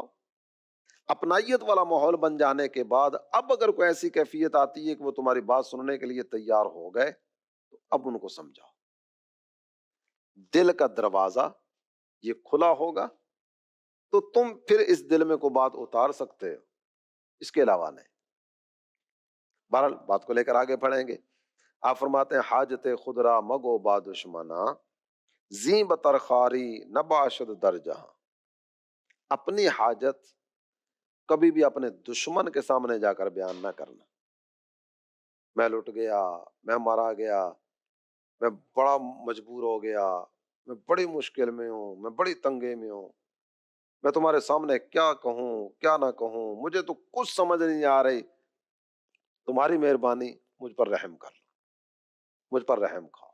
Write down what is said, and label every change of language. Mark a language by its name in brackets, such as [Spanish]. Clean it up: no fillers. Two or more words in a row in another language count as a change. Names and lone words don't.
[Urdu] اپنائیت والا ماحول بن جانے کے بعد اب اگر کوئی ایسی کیفیت آتی ہے کہ وہ تمہاری بات سننے کے لیے تیار ہو گئے، تو اب ان کو سمجھاؤ۔ دل کا دروازہ یہ کھلا ہوگا تو تم پھر اس دل میں کو بات اتار سکتے ہو، اس کے علاوہ نہیں۔ بہرحال بات کو لے کر آگے بڑھیں گے۔ آپ فرماتے ہیں [Persian] حاجت خود را مگو با دشمنا، زیں بترخاری نہ باشد در جہاں۔ [Urdu] اپنی حاجت کبھی بھی اپنے دشمن کے سامنے جا کر بیان نہ کرنا۔ میں لٹ گیا، میں مارا گیا، میں بڑا مجبور ہو گیا، میں بڑی مشکل میں ہوں، میں بڑی تنگے میں ہوں، میں تمہارے سامنے کیا کہوں کیا نہ کہوں، مجھے تو کچھ سمجھ نہیں آ رہی، تمہاری مہربانی مجھ پر رحم کر لو، مجھ پر رحم کھاؤ۔